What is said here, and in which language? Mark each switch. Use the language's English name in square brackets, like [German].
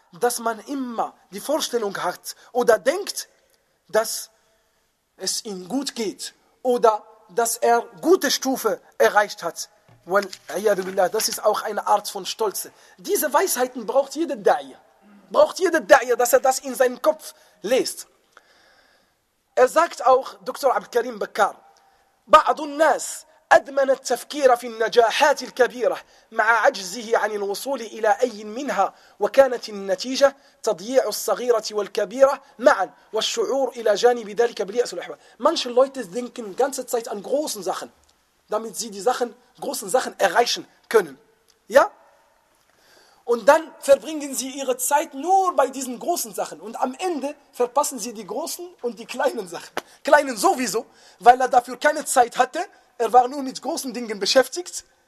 [German] Dass man immer die Vorstellung hat oder denkt, dass es ihm gut geht oder dass er gute Stufe erreicht hat. Das ist auch eine Art von Stolze. Diese Weisheiten braucht jeder Da'wah. Braucht jeder Da'ir, dass er das in seinen Kopf lest. Er sagt auch, Dr. Abdelkarim Bakar, [Arabic] بعض الناس أدمن التفكير في النجاحات الكبيرة مع عجزه عن الوصول إلى أي منها، وكانت النتيجة تضييع الصغيرة والكبيرة معا والشعور إلى جانب ذلك باليأس والإحباط. [German] Manche Leute denken ganze Zeit an großen Sachen, damit sie die Sachen, großen Sachen erreichen können. Ja? Und dann verbringen sie ihre Zeit nur bei diesen großen Sachen. Und am Ende verpassen sie die großen und die kleinen Sachen. Kleinen sowieso, weil er dafür keine Zeit hatte. Er war nur mit großen Dingen beschäftigt.